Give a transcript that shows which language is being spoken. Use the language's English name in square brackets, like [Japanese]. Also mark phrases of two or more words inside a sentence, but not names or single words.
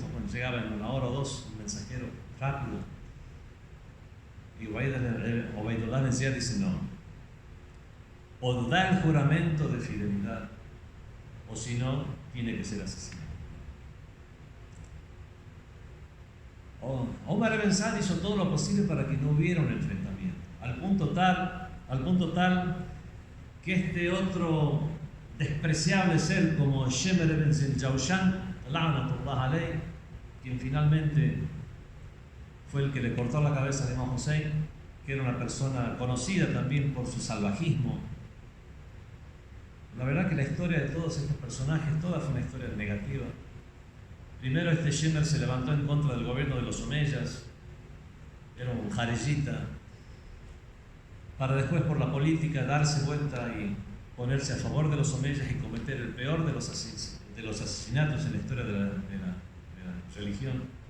[Spanish] Cuando llegaba en una hora o dos, un mensajero rápido. Y Ubaydullah ibn Ziyad dice: no, o da el juramento de fidelidad, o si no, tiene que ser asesinado. Omar ibn Saad hizo todo lo posible para que no hubiera un enfrentamiento, al punto tal que este otro despreciable ser como Shemer ibn Ziljawshan, [Arabic] لعنة الله عليه, [Spanish] quien finalmente fue el que le cortó la cabeza al imam Hussein, que era una persona conocida también por su salvajismo. La verdad que la historia de todos estos personajes, toda fue una historia negativa. Primero este Shemer se levantó en contra del gobierno de los omeyas, era un jariyita, para después por la política darse vuelta y ponerse a favor de los omeyas y cometer el peor de los asesinatos en la historia de la religión.